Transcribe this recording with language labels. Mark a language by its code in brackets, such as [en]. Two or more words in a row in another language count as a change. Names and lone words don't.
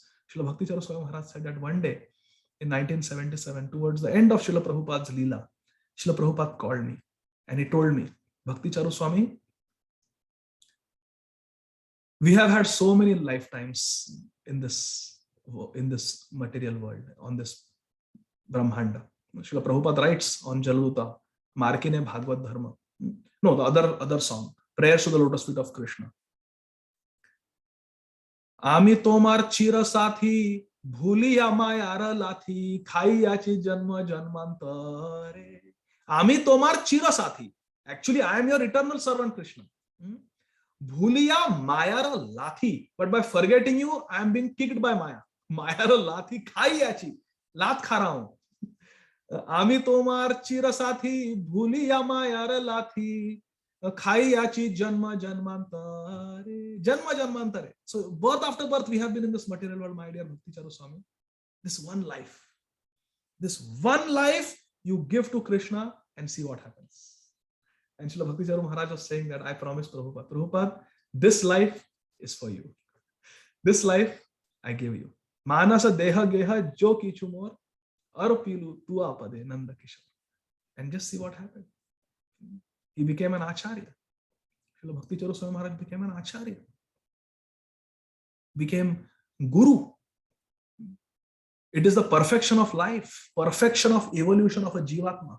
[en] Srila Bhakti Charu Swami Maharaj said that one day in 1977, towards the end of Srila Prabhupada's Leela, Srila Prabhupada called me and he told me, Bhakti Charu Swami, we have had so many lifetimes in this material world, on this Brahmanda. Srila Prabhupada writes on Jaladuta, Markine Bhagavad Dharma. No, the other song, Prayers to the Lotus Feet of Krishna. [bn] আমি তোমার চির সাথী, ভুলিয়া মায়ার লাথি, খাইয়াছি জন্ম জন্মান্তরে. আমি তোমার চির সাথী. [en] Actually, I am your eternal servant, Krishna. [bn] ভুলিয়া মায়ার লাথি. [en] But by forgetting you, I am being kicked by Maya. [bn] মায়ার লাথি, খাইয়াছি. [hi] लात खा रहा हूँ. [bn] আমি তোমার চির সাথী, ভুলিয়া মায়ার লাথি. খাইয়াছি জন্ম জন্মান্তরে। জন্ম জন্মান্তরে. [en] So birth after birth we have been in this material world, my dear Bhakti Charu Swami. This one life. This one life you give to Krishna and see what happens. And Srila Bhakti Charu Maharaj was saying that I promised Prabhupada, Prabhupada, this life is for you. This life I give you. [bn] মানস দেহ গেহ যো কিছু মোর অর্পিলুঁ তুয়া পদে নন্দ কিশোর. [en] And just see what happened. He became an acharya. Srila Bhakti Charu Swami Maharaj became an acharya. Became guru. It is the perfection of life, perfection of evolution of a jivatma.